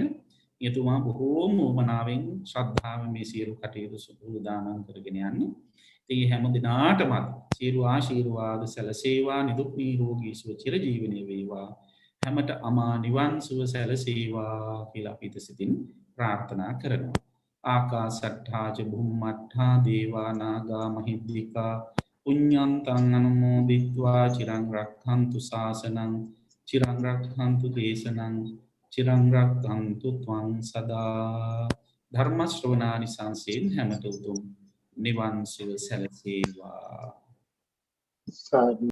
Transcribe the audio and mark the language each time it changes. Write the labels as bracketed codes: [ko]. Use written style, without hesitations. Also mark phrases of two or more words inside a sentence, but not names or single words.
[si] එතුමා බොහෝම උමනාවෙන් ශ්‍රද්ධාවෙන් මේ සියලු කටයුතු සූදානම් කරගෙන යන්නේ. ඒ හැම දිනාටමත් සියලු ආශිර්වාද සැලසේවා, නිදුක් නිරෝගී සුව චිරජීවනයේ වේවා, හැමත අමා නිවන් සුව සැලසේවා කියලා අපි සිතින් ප්‍රාර්ථනා කරනවා. [pi] ආකාසට්ඨා ච බුම්මට්ඨා දේවා නාග මහිද්దికා පුඤ්ඤන්තං අනුමෝදිත්වා චිරං රක්ඛන්තු ශාසනං චිරං රක්ඛන්තු දේශනං චිරං රක්ඛන්තු ත්වං සදා. [si] ධර්ම ශ්‍රවණානි සංසේන හැමත උතුම් නිවන් සුව සැලසේවා.